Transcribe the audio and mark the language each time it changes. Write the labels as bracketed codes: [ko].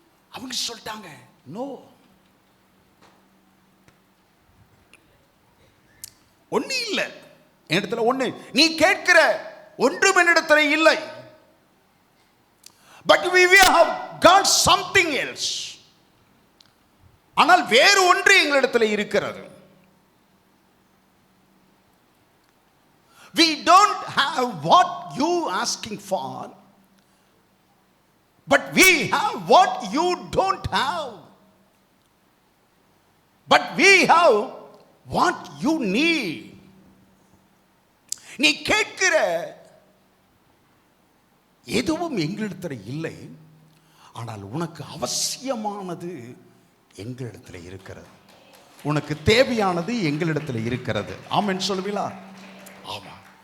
[ta] அவங்க சொல்லிட்டாங்க, நோ, ஒண்ணு இல்லை என்னிடத்துல, ஒண்ணு நீ கேட்கிற ஒன்றும் என்னிடத்துல இல்லை. [en] But we have got something else. [ta] ஆனால் வேறு ஒன்று எங்களிடத்தில் இருக்கிறது. [en] We don't have what you asking for, but we have what you don't have. But we have what you need. [ta] நீ கேட்கிற எதுவும் எங்களிடத்தில் இல்லை, ஆனால் உனக்கு அவசியமானது எங்களிடத்தில் இருக்கிறது. உனக்கு தேவையானது எங்களிடத்தில் இருக்கிறது. ஆமென் சொல்லுவீங்களா? ஆமா.